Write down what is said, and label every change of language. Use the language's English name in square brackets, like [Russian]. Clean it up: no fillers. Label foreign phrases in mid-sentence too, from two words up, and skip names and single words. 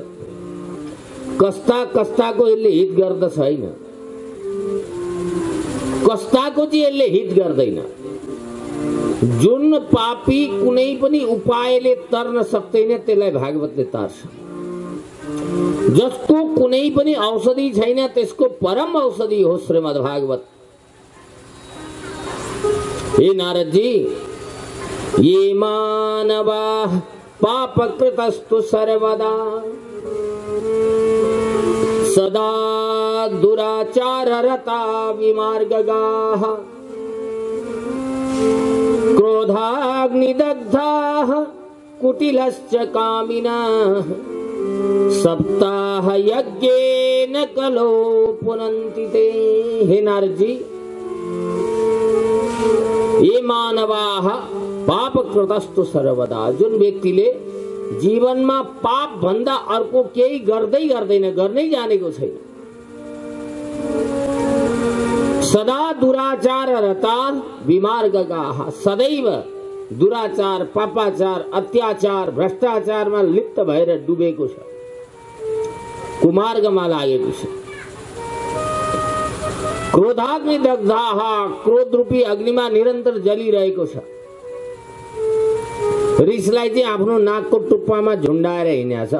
[Nepali] कस्ता कस्ताको यसले हित गर्दछ हैन, कस्ताको चाहिँ यसले हित गर्दैन। जुन पापी कुनै पनि उपायले तर्न सक्दैन त्यसलाई भागवतले तार्छ। जसको कुनै पनि औषधि छैन त्यसको परम औषधि हो श्रीमद् भागवत। [Sanskrit] हे नारद जी, ये मानवा पापकृतस्तु सर्वदा सदा दुराचाररता विमार्गगाः क्रोधाग्निदग्धाः कुटिलश्च कामिनाः सप्ताह यज्ञेन कलो पुनन्ति ते। हे नारद जी, ये मानवाः पापकृतस्तु सर्वदा, [Nepali] जुन व्यक्तिले जीवनमा पाप भन्दा अर्को केही गर्दै गर्दैन, गर्नै जानेको छैन, [Sanskrit] सदा दुराचार रता विमार्गगाः, [Nepali] सदैव दुराचार, पापाचार, अत्याचार, भ्रष्टाचारमा लिप्त भएर डुबेको छ, कुमार्गमा लागेको छ। [Sanskrit] क्रोधाग्नि दग्धाः, [Nepali] क्रोध रूपी अग्निमा निरन्तर जलिरहेको छ। रिसलाई चाहिँ आफ्नो नाकको टुप्पामा झुन्डाएर हिँडेको छ।